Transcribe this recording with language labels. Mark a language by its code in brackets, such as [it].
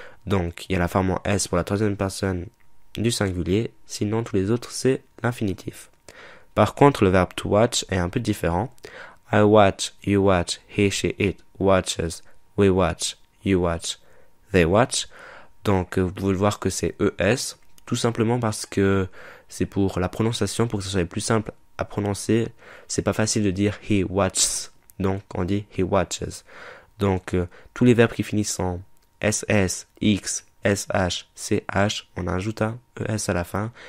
[fr] Donc, il y a la forme en S pour la troisième personne du singulier, sinon tous les autres, c'est l'infinitif. Par contre, le verbe to watch est un peu différent. [en] I watch, you watch, he, she, it watches, we watch, you watch, they watch. [fr] Donc, vous pouvez le voir que c'est ES, tout simplement parce que c'est pour la prononciation, pour que ce soit plus simple à prononcer. C'est pas facile de dire [en] he watches, [fr] donc on dit he watches. Donc, tous les verbes qui finissent en SS, X, SH, CH, on ajoute un ES à la fin.